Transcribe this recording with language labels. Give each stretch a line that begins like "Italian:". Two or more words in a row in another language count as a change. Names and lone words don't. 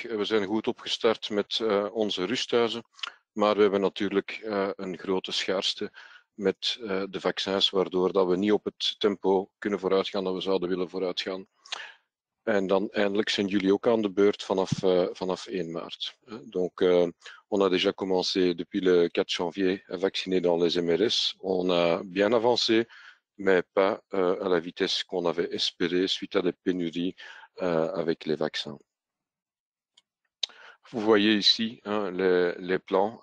Dutch: We zijn goed opgestart met onze rusthuizen. Maar we hebben natuurlijk een grote schaarste met de vaccins, waardoor dat we niet op het tempo kunnen vooruitgaan dat we zouden willen vooruitgaan. En dan eindelijk zijn jullie ook aan de beurt vanaf 1 maart.
French: Donc, on a déjà commencé depuis le 4 janvier à vacciner dans les MRS. On a bien avancé, mais pas à la vitesse qu'on avait espéré suite à des pénuries avec les vaccins. Vous voyez ici les plans.